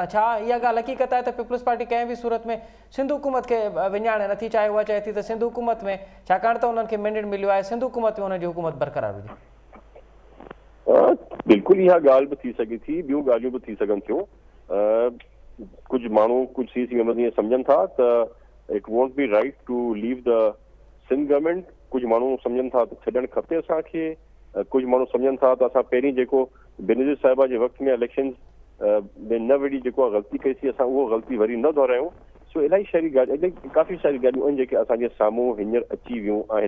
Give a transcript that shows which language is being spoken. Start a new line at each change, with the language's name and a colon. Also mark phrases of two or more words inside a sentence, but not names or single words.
Sindhi: छा इहा ॻाल्हि हक़ीक़त आहे त पीपल्स पार्टी कंहिं बि सूरत में सिंध हुकूमत खे विञाणे नथी, चाहे उहा चए थी त सिंध हुकूमत में, छाकाणि त उन्हनि खे मैंडेट मिलियो आहे सिंध हुकूमत में उन्हनि जी हुकूमत बरक़रार हुजे? बिल्कुलु इहा ॻाल्हि बि थी सघे थी, ॿियूं ॻाल्हियूं बि थी सघनि थियूं। कुझु माण्हू, कुझु
English: CC members
Sindhi: ईअं सम्झनि था त
English: it won't be right to leave the Sindh government,
Sindhi: कुझु माण्हू सम्झनि था त छॾणु खपे असांखे, कुझु माण्हू सम्झनि था त असां पहिरीं जेको बेनज़ीर साहिबा जे वक़्त में इलेक्शन में न वेड़ी जेको आहे ग़लती कईसीं, असां उहो ग़लती वरी न दोहरायूं। सो इलाही काफ़ी सारी ॻाल्हियूं आहिनि जेके असांजे साम्हूं हींअर अची वियूं आहिनि।